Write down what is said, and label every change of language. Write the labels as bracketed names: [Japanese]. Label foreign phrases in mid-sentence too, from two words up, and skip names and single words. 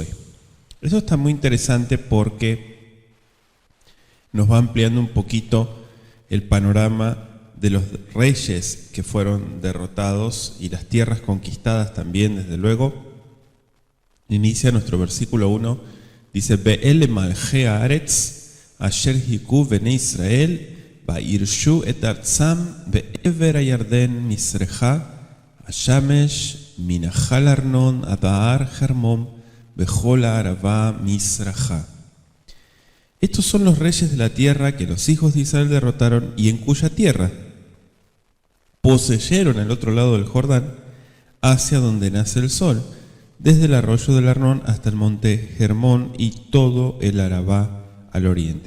[Spanish] Eso está muy interesante porque nos va ampliando un poquito el panorama de los reyes que fueron derrotados y las tierras conquistadas también, desde luego. Inicia nuestro versículo 1, dice: [Hebrew] ואלה מלכי הארץ אשר הכו בני ישראל ויירשו את ארצם בעבר הירדן מזרחה השמש מנחל ארנון עד הר חרמון בכל הערבה מזרחה. [Spanish] Estos son los reyes de la tierra que los hijos de Israel derrotaron y en cuya tierra poseyeron al otro lado del Jordán, hacia donde nace el sol, desde el arroyo del Arnón hasta el monte Hermón y todo el Arabá al oriente.